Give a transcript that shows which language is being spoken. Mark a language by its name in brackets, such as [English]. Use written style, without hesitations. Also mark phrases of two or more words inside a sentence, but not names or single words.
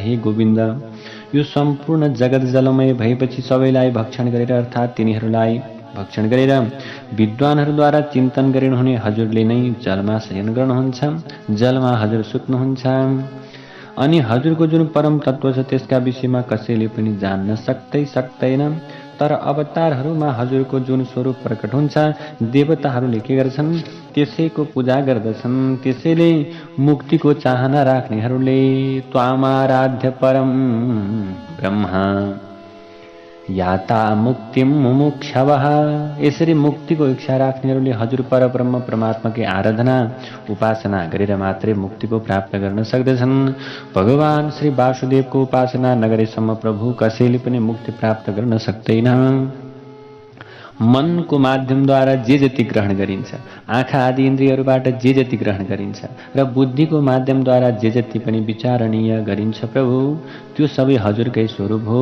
[Nepali] हे गोविन्द, यो सम्पूर्ण जगत जलमय भएपछि सबैलाई भक्षण गरेर अर्थात् तिनीहरूलाई भक्षण गरेर विद्वानहरूद्वारा चिन्तन गरिनुहुने हजुरले नै जलमा शयन गर्नुहुन्छ, जलमा हजुर सुत्नुहुन्छ अनि हजुरको जुन परम तत्व छ त्यसका विषयमा कसैले पनि जान्न सक्दैन। तर अवतारहरूमा हजुरको जुन स्वरूप प्रकट हुन्छ देवताहरूले के गर्छन्? त्यसैको पूजा गर्दछन्। त्यसैले मुक्तिको चाहना राख्नेहरूले [Sanskrit] त्वामाराध्य परम ब्रह्मा याता मुक्तिम मुमुक्षवः। [Nepali] यसरी मुक्तिको इच्छा राख्नेहरूले हजुर परब्रह्म परमात्माकै आराधना उपासना गरेर मात्रै मुक्तिको प्राप्त गर्न सक्दछन्। भगवान श्री वासुदेवको उपासना नगरेसम्म प्रभु कसैले पनि मुक्ति प्राप्त गर्न सक्दैन। मनको माध्यमद्वारा जे जति ग्रहण गरिन्छ, आँखा आदि इन्द्रियहरूबाट जे जति ग्रहण गरिन्छ र बुद्धिको माध्यमद्वारा जे जति पनि विचारणीय गरिन्छ प्रभु, त्यो सबै हजुरकै स्वरूप हो।